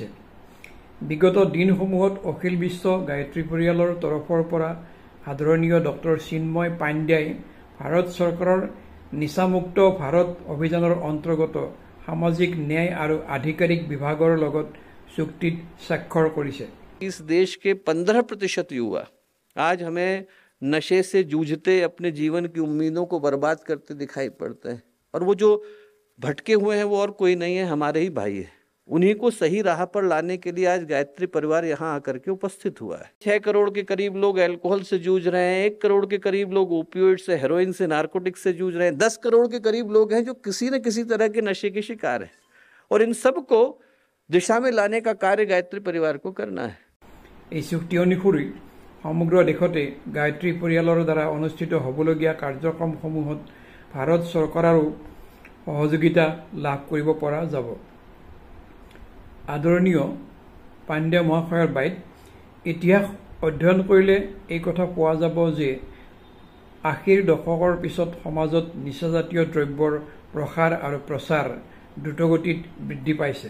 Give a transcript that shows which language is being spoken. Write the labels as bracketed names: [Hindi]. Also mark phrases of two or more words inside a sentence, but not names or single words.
[Assamese] বিগত দিনসমূহত অখিল বিশ্ব গায়ত্ৰী পৰিয়ালৰ তৰফৰ পৰা আদৰণীয় ডক্টৰ চিন্ময় পাণ্ড্যাই ভাৰত চৰকাৰৰ নিচামুক্ত ভাৰত অভিযানৰ অন্তৰ্গত সামাজিক ন্যায় আৰু আধিকাৰিক বিভাগৰ লগত চুক্তিত স্বাক্ষৰ কৰিছে। [Hindi] इस देश के 15% युवा आज हमें नशे से जूझते अपने जीवन की उम्मीदों को बर्बाद करते दिखाई पड़ते हैं, और वो जो भटके हुए हैं वो और कोई नहीं है, हमारे ही भाई है। उन्हीं को सही राह पर लाने के लिए आज गायत्री परिवार यहाँ आकर के उपस्थित हुआ है। 6 करोड़ के करीब लोग अल्कोहल से जूझ रहे हैं, 1 करोड़ के करीब लोग ओपियोइड से, हेरोइन से, नार्कोटिक्स से जूझ रहे हैं, 10 करोड़ के करीब लोग हैं जो किसी न किसी तरह के नशे के शिकार हैं, और इन सब को दिशा में लाने का कार्य गायत्री परिवार को करना है। [Assamese] এই চুক্তি অনুসৰি সমগ্ৰ দেশতে গায়ত্ৰী পৰিয়ালৰ দ্বাৰা অনুষ্ঠিত হ'বলগীয়া কাৰ্যক্ৰমসমূহত ভাৰত চৰকাৰৰো সহযোগিতা লাভ কৰিব পৰা যাব। আদৰণীয় পাণ্ড্যা মহাশয়ৰ বাইত ইতিহাস অধ্যয়ন কৰিলে এই কথা পোৱা যাব যে ৮০ৰ দশকৰ পিছত সমাজত নিচাজাতীয় দ্ৰব্যৰ প্ৰসাৰ আৰু প্ৰচাৰ দ্ৰুতগতিত বৃদ্ধি পাইছে।